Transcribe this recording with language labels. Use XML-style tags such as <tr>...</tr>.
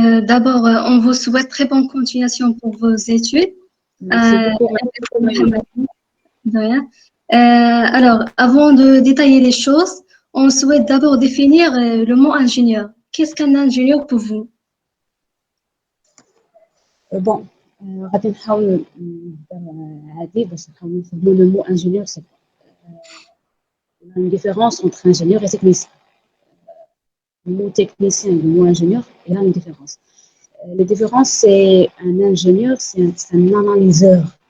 <fr>D'abord, on vous souhaite très bonne continuation pour vos études. Merci beaucoup. Mohamed. De rien. Alors, avant de détailler les choses, on souhaite d'abord définir le mot ingénieur. Qu'est-ce qu'un ingénieur pour vous?</fr> <ar>Bon, غادي نحاول عادي باش نحاول نفهموا</ar> <fr>le mot ingénieur. C'est il y a une différence entre ingénieur et technicien. Le mot technicien et le mot ingénieur, il y a une différence. La différence, c'est un ingénieur, c'est un analyseur.</fr>